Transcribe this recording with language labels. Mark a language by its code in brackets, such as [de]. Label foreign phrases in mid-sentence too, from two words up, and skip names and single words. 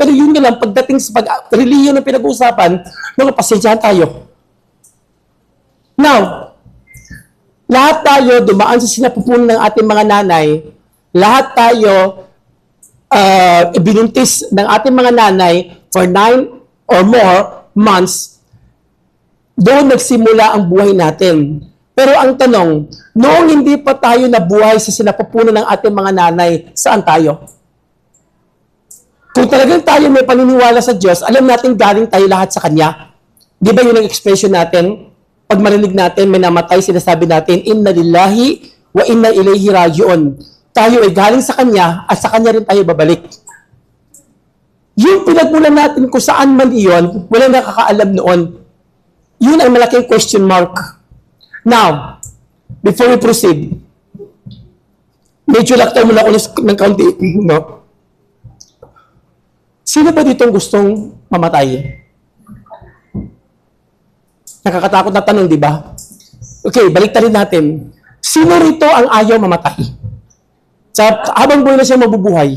[tl] Pero yun nga lang, pagdating sa religion na pinag-uusapan, mga pasensyahan tayo. Now, lahat tayo dumaan sa sinapupunan ng ating mga nanay. Lahat tayo ibinuntis ng ating mga nanay [en] for 9 or more months. [tl] Doon nagsimula ang buhay natin. Pero ang tanong, noong hindi pa tayo nabuhay sa sinapupunan ng ating mga nanay, saan tayo? Kung talagang tayo may paniniwala sa Diyos, alam natin galing tayo lahat sa Kanya. Di ba yun ang expression natin? Pag marinig natin, may namatay, sinasabi natin, [ar] إنا لله وإنا إليه راجعون. [tl] Tayo ay galing sa Kanya at sa Kanya rin tayo babalik. Yung pinagmulan natin kung saan man iyon, walang nakakaalam noon. Yun ay malaking [en] question mark. Now, before we proceed, [tl] medyo laktaw muna ako ng kaunti, no? Sino ba ditong gustong mamatay? Nakakatakot na tanong, di ba? Okay, balik rin natin. Sino rito ang ayaw mamatay? Habang buhay na siya mabubuhay.